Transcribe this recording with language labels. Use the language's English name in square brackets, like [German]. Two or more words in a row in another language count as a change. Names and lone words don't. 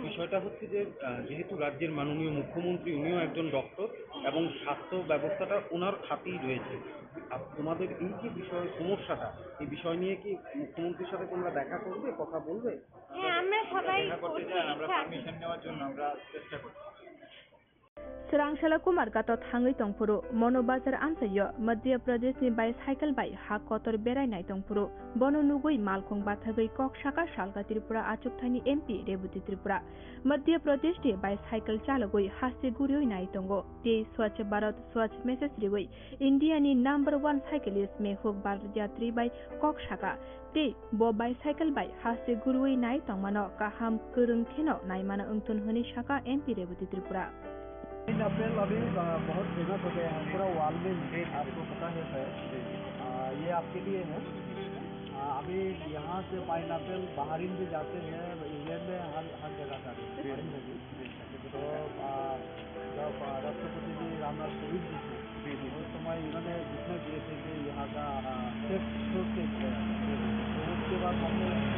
[Bangla] বিষয়টা হচ্ছে যে যেহেতু রাজ্যের মাননীয় মুখ্যমন্ত্রী উনিও একজন ডক্টর এবং স্বাস্থ্য ব্যবস্থাটা ওনার হাতেই রয়েছে। তোমাদের এই যে সমস্যাটা, এই বিষয় নিয়ে কি মুখ্যমন্ত্রীর সাথে তোমরা দেখা করবে, কথা বলবে? হ্যাঁ, আমরা সবাই দেখা করতে চাই, আমরা পারমিশন নেওয়ার জন্য আমরা চেষ্টা করছি। [Kok Borok] Srangshala Kumar gato thangai tongpuro Mono Bazar amsayo Madhya Pradesh ni bicycle bai ha kotor berai nai tongpuro bono nugoi malkhong bathagai kok shaka Shalga Tripura achukthani MP Rebhuti Tripura Madhya Pradesh ni bicycle chalagoi haste gurioi nai tongo te Swachh Bharat Swachh message rigoi India ni [English] number 1 cyclist [Kok Borok] Mehuk Bharat bai kok shaka te bo bicycle bai haste gurioi nai tongmano kaham kurung kheno nai mana ungtun honi shaka MP Rebhuti Tripura [Hindi] पाइनएप्पल अभी बहुत फेमस हो गया है पूरा वर्ल्ड में, आपको पता है सर। ये आपके लिए है। अभी यहाँ से पाइनएप्पल बाहरीन भी जाते हैं, इंग्लैंड में हर जगह जाते हैं। तो जब राष्ट्रपति जी रामनाथ कोविंद जी थे उस समय इन्होंने घोषणा किए थे कि यहाँ का तो उसके बाद हमने